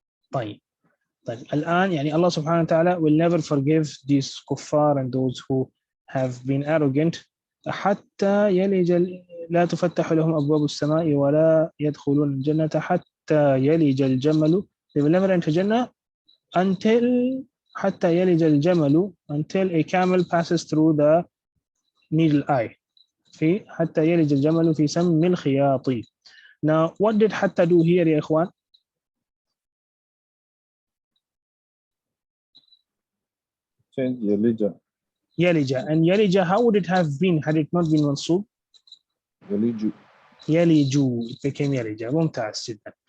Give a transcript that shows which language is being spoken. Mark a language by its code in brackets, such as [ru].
[ar] طيب, الآن [en] Allah subhanahu wa ta'ala will never forgive these kuffar and those who have been arrogant. [ar] حتى يلج لا تفتح لهم أبواب السماء ولا يدخلون الجنة حتى يلج الجمل. [en] They will never enter Jannah until [ar] حتى يلج الجمل, [en] until a camel passes through the needle eye. [ar] في حتى يلج الجمل في سم الخياط. [en] Now, what did حتى do here, [ar] يا إخوان? [en] Change Yalija. Yalija. And Yalija, how would it have been had it not been mansub? Yaliju. Yaliju. It became Yalija. [ar] ممتاز جدا.